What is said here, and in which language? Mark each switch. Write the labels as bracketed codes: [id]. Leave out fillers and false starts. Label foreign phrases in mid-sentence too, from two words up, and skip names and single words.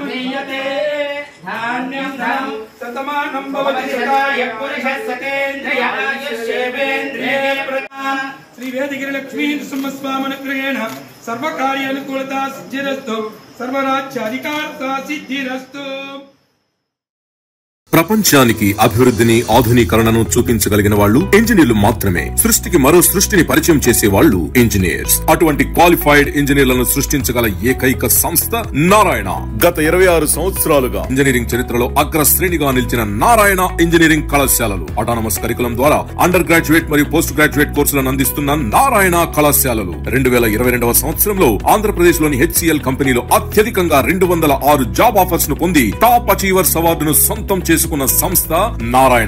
[sa] महीयते धान्यं धनं शतमानं भवति शताय पुरुषः शतेन्द्रिय आयुष्येवेन्द्रिये प्रदान श्री वेदगिरि लक्ष्मी नृसिंहस्वामिनुग्रहेण सर्वकार्यानुकूलता सिद्धिरस्तु सर्वराज्याधिकारता सिद्धिरस्तु। [te] ప్రపంచానికి అభివృద్ధిని ఆధునీకరణను చూపించగలిగిన వాళ్ళు ఇంజనీర్లు మాత్రమే. సృష్టికి మరో సృష్టిని పరిచయం చేసే వాళ్ళు ఇంజనీర్స్. అటువంటి క్వాలిఫైడ్ ఇంజనీర్లను సృష్టించగల ఏకైక సంస్థ నారాయణ. గత 26 సంవత్సరాలుగా ఇంజనీరింగ్ చరిత్రలో అగ్ర శ్రేణిగా నిలిచిన నారాయణ ఇంజనీరింగ్ కళాశాలలు అటానమస్ కరికులం ద్వారా అండర్ గ్రాడ్యుయేట్ మరియు పోస్ట్ గ్రాడ్యుయేట్ కోర్సులను అందిస్తున్న నారాయణ కళాశాలలు 2022వ సంవత్సరంలో ఆంధ్రప్రదేశ్ లోని HCL కంపెనీలో అత్యధికంగా 206 జాబ్ ఆఫర్స్ ను పొంది టాప్ అచీవర్స్ అవార్డును సొంతం చేసుకున్న సంస్థ నారాయణ.